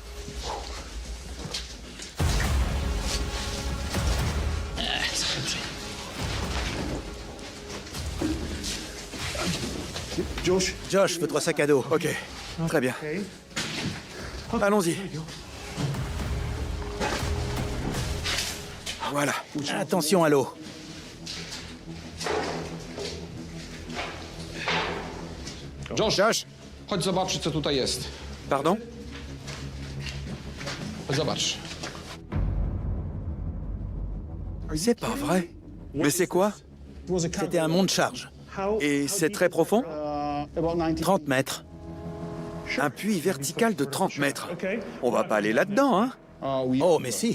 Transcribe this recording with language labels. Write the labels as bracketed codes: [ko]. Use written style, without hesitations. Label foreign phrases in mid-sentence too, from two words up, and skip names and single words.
[fr] Josh, fais-toi sac à dos. Ok, très bien. Allons-y. Voilà. Attention à l'eau. Josh, [pl] chodź zobaczyć, co tutaj jest. [fr] Pardon? [pl] Zobacz. [fr] C'est pas vrai. Mais c'est quoi? C'était un monte charge. Et c'est très profond? 30 mètres. Un puits vertical de 30 mètres. On va pas aller là-dedans, hein? Oh, mais si.